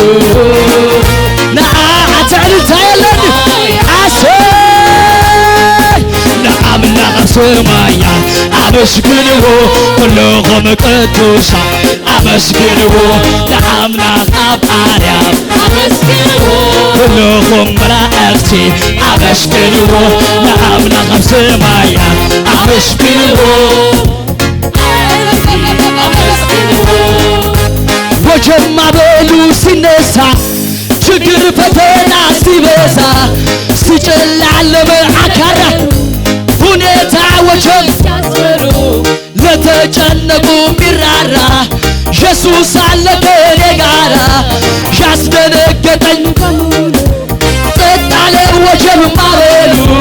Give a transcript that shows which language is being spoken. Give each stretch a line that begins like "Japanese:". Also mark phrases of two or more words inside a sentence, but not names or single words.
Tigrinya: ነዓት ዕልልታ የለን አሰይ ለአምላኽ ሰማያ አመስግንዎ ኩልኹም ቅዱሳን አመስግንዎ ለአምላኽ አብ አርያም አመስግንዎ ኩልኹም መላእክቲ አመስግንዎ ለአምላኽ አብ ሰማያት አመስግንዎ
Amharic: ወጀብ ማዕበሉ ሲነሳ ችግር ፈተና ሲበዛ ሲጨላለመ አካራ ሁኔታ ወጀብ ሲያስፈሩ ለተጨነቁ ሚራራ ኢየሱስ አለ ከኔ ጋራ ያስደነገጠኝ ጸጥ አለ ወጀብ ማዕበሉ